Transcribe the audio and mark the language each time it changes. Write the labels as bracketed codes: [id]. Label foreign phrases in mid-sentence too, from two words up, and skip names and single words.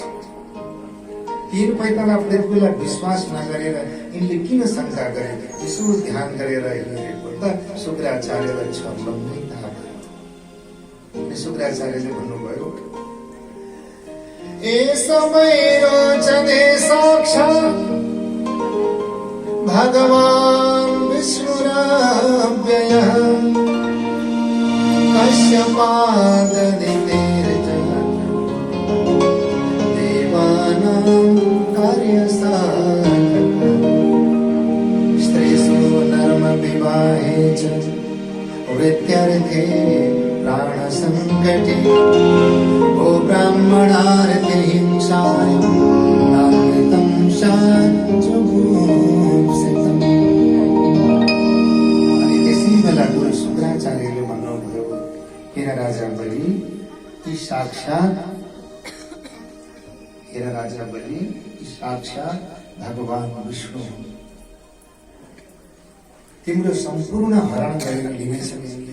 [ne] 3 पैताला पृथ्वीलाई विश्वास नगरेर यिनले किन शङ्का गरे? यसो ध्यान गरेर हेरेको त शुक्राचार्यलाई छर्लम नै थाहा भयो। शुक्राचार्यले भन्नुभयो, [sa] ए समय रोचने साक्षात् भगवान् विष्णुरव्ययः कश्यपाददितेर्जगत् देवानां कार्यसाधकः स्त्रीषु नर्मविवाहे च वृत्त्यर्थे प्राणसङ्कटे ओ ब्राह्मणार्थे हिंसायां नामृतं शान्तिजुगुप्सितम्। [ne] अनि त्यसै बेला गुरु शुक्राचार्यले भन्नुभयो, हेर राजा बलि, यी साक्षात् भगवान् विष्णु हुन्। तिम्रो सम्पूर्ण हरण गरेर लिनेछन् यिनले।